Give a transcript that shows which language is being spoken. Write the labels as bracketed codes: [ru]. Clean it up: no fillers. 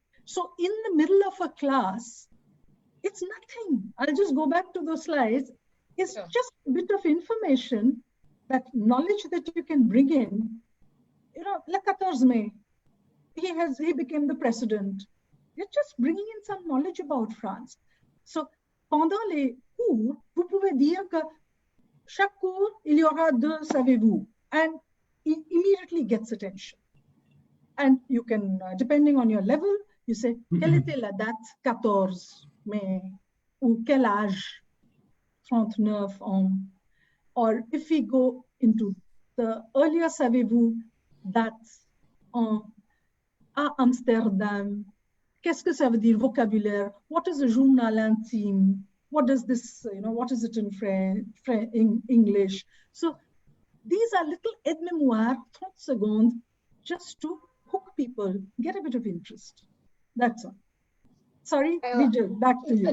[en] So in the middle of a class, it's nothing. I'll just go back to those slides. It's just a bit of information, that knowledge that you can bring in. You know, le 14 Mai, he became the president. You're just bringing in some knowledge about France. [fr] So, pendant les cours, vous pouvez dire que chaque cours, il y aura deux savez-vous, [en] and it immediately gets attention. And you can, depending on your level, you say, [fr] quelle était la date 14 mai, ou quel âge? [en] 39 ans. Or if we go into the earlier savez-vous, that's à Amsterdam, [fr] Qu'est-ce que ça veut dire, vocabulaire? [en] What is a journal intime? What does this, what is it in English? So these are little aide-memoires, 30 seconds, just to hook people, get a bit of interest. That's all. Sorry, Vijay, back to you.